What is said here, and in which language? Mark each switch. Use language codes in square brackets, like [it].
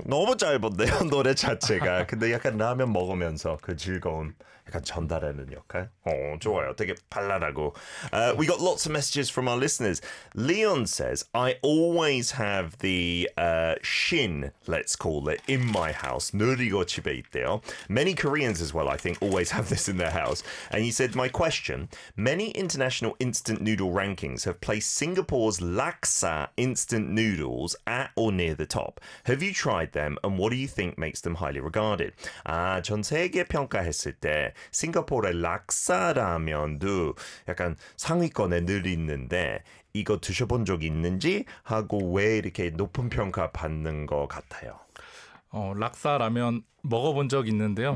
[ko] 너무 짧은데요, 노래 자체가. 근데 약간 라면 먹으면서 그 즐거움 약간 전달하는 역할. 어, 좋아요. 되게 발랄하고. [en] We got lots of messages from our listeners. Leon says, I always have the shin, let's call it, in my house. [ko] 늘 이거 집에 있대요. [en] Many Koreans as well, I think, always have this in their house. And he said, my question, many international instant noodle rankings have placed Singapore's laksa instant noodles at or near the top. Have you tried them? And what do you think makes them highly regarded? [ko] 아, 전 세계 평가했을 때 싱가포르의 락사 라면도 약간 상위권에 늘 있는데 이거 드셔본 적 있는지 하고 왜 이렇게 높은 평가 받는 것 같아요? 어, 락사 라면 먹어본 적 있는데요.